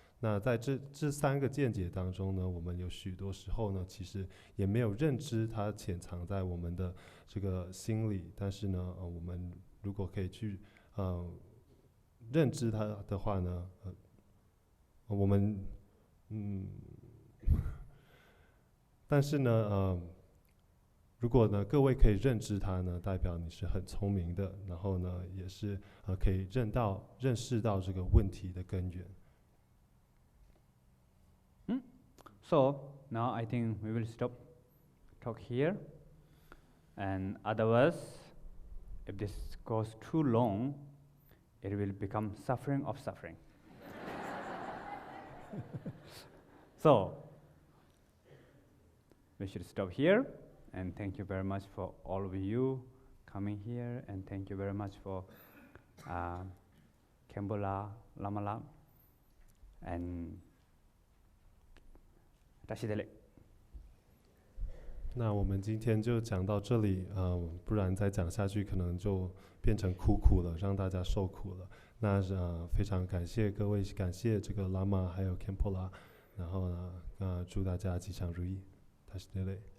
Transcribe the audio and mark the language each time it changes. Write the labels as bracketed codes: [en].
[zh] 那在这三个见解当中呢，我们有许多时候呢，其实也没有认知它潜藏在我们的这个心里，但是呢，我们如果可以去认知它的话呢，我们但是呢，如果呢各位可以认知它呢，代表你是很聪明的，然后呢也是可以认识到这个问题的根源。 [en] So now I think we will stop talk here, and otherwise, if this goes too long, it will become suffering of suffering. So we should stop here, and thank you very much for all of you coming here, and thank you very much for Kembola, Lamala, and Tashidele. [zh] 那我们今天就讲到这里，不然再讲下去可能就变成苦了，让大家受苦了。那非常感谢各位，感谢这个喇嘛还有 Kempola， 然后呢，祝大家吉祥如意。 [bo] Tashidele。